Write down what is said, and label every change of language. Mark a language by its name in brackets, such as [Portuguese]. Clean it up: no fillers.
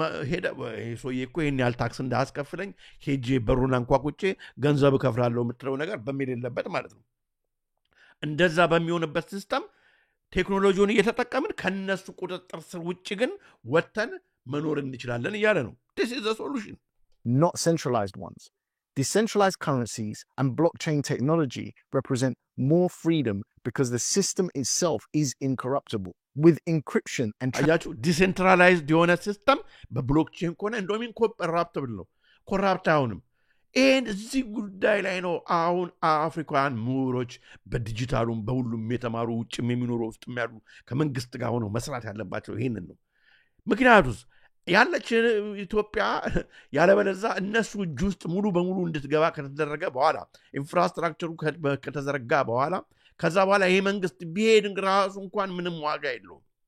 [Amharic] ሄደ ሰውዬ እኮ ይሄን ያህል ታክስ እንዳያስከፍለኝ ሄጄ በሩን አንኳኩቼ ገንዘብ እከፍላለሁ የምትለው ነገር በሚል የለበት ማለት ነው። እንደዛ በሚሆንበት ሲስተም ቴክኖሎጂውን እየተጠቀምን ከነሱ ቁጥጥር ስር ውጭ ግን ወተን መኖር እንችላለን እያለ ነው። [English] This is the solution. Not centralized ones. Decentralized currencies and blockchain technology represent more freedom because the system itself is incorruptible. With encryption and [Amharic] አያችሁ ዲሴንትራላይዝድ የሆነ ሲስተም በብሎክቼን ከሆነ እንደውም ኢንኮራፕቲብል ነው፣ ኮራፕት አይሆንም። ይህን እዚህ ጉዳይ ላይ ነው አሁን አፍሪካውያን ምሁሮች በዲጂታሉም በሁሉም የተማሩ ውጭም የሚኖሩ ውስጥም ያሉ ከመንግስት ጋር ሆነው መስራት ያለባቸው ይሄንን ነው። ምክንያቱስ ያለች ኢትዮጵያ ያለበለዛ እነሱ እጅ ውስጥ ሙሉ በሙሉ እንድትገባ ከተደረገ በኋላ ኢንፍራስትራክቸሩ ከተዘረጋ በኋላ ከዛ በኋላ ይሄ መንግስት ቢሄድ ራሱ እንኳን ምንም ዋጋ የለውም።